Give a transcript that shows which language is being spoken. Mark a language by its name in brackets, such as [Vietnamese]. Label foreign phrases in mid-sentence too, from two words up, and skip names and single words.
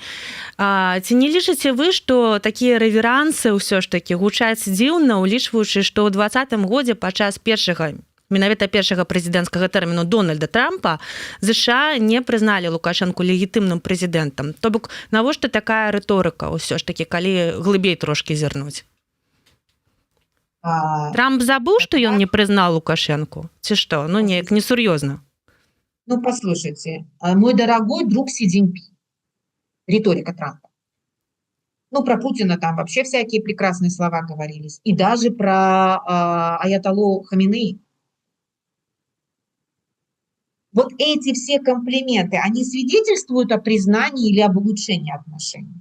[Belarusian] Ці не лічыце вы, што такія рэверансы ўсё ж такі гучаць дзіўна, улічваючы, што ў 2020 годзе падчас менавіта першага прэзідэнцкага тэрміну Дональда Трампа ЗША не прызналі Лукашэнку легітымным прэзідэнтам. То бок, навошта такая рыторыка ўсё ж такі, калі глыбей трошкі зірнуць? Трамп забыў, што ён не прызнаў Лукашэнку? Ці што? Ну, неяк несур'ёзна. Ну, [Russian] послушайте, мой дорогой друг Си Цзиньпин, риторика Трампа. Ну, про Путина там вообще всякие прекрасные слова говорились. И даже про аятоллу Хаминеи. Вот эти все комплименты, они свидетельствуют о признании или об улучшении отношений?